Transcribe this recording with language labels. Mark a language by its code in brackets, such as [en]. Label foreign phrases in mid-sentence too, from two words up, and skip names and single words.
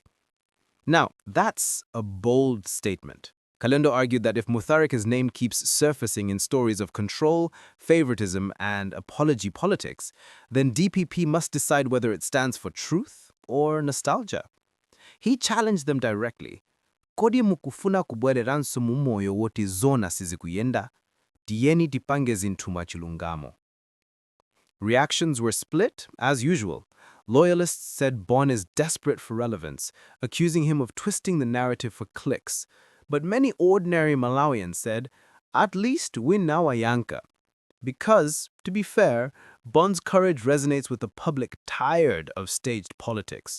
[en] Now, that's a bold statement. Kalindo argued that if Mutharika's name keeps surfacing in stories of control, favoritism, and apology politics, then DPP must decide whether it stands for truth or nostalgia. He challenged them directly. [ny] Kodi mukufuna kubwereranso mumoyo woti zona sizikuyenda, tieni tipange zinthu chilungamo. [en] Reactions were split, as usual. Loyalists said Bon is desperate for relevance, accusing him of twisting the narrative for clicks. But many ordinary Malawians said, at least win now Ayanka. Because, to be fair, Bon's courage resonates with a public tired of staged politics.